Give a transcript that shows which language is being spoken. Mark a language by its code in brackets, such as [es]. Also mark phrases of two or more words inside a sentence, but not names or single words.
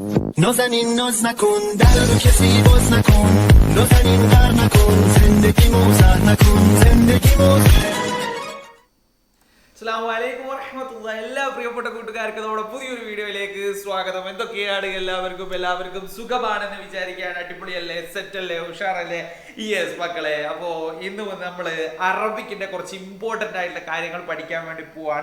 [fa] نازنین ناز نکن در رو کسی باز نکن نازنین غر نکن زندگی موزه نکن زندگی موزه [ar] السلام ورحمة الله. [ml] എല്ലാ പ്രിയപ്പെട്ട കൂട്ടുകാർക്ക് നമ്മുടെ പുതിയൊരു വീഡിയോയിലേക്ക് സ്വാഗതം. എന്തൊക്കെയാണ് എല്ലാവർക്കും സുഖമാണെന്ന് വിചാരിക്കുകയാണ്. അടിപൊളിയല്ലേ, സെറ്റ് അല്ലേ, ഉഷാറല്ലേ? യെസ് മക്കളെ, അപ്പോ ഇന്ന് നമ്മള് അറബിക്കിന്റെ കുറച്ച് ഇമ്പോർട്ടന്റ് ആയിട്ടുള്ള കാര്യങ്ങൾ പഠിക്കാൻ വേണ്ടി പോവാണ്.